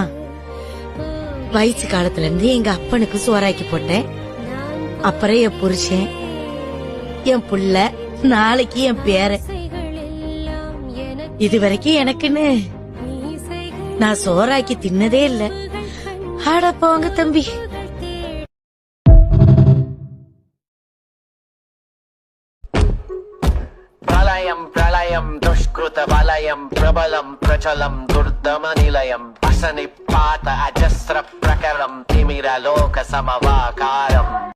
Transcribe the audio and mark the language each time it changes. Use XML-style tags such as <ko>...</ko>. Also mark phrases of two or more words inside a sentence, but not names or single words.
<ta>வயசு காலத்துல இருந்து எங்க அப்பனுக்கு சோறாக்கி போட்டேன். அப்புறம் என் புருஷன், என் புள்ள, நாளைக்கு என் பேரன். இது வரைக்கும் எனக்குன்னு நான் சோறாக்கி தின்னதே இல்ல. ஆட போங்க தம்பி.</ta> <sa>प्रलयम् प्रलयम् दुष्कृत वलयम् प्रबलम् प्रचलम् दुर्दमनिलयम् असनिपात अजस्र प्रकरम् तिमिरलोक समवाकारम्</sa>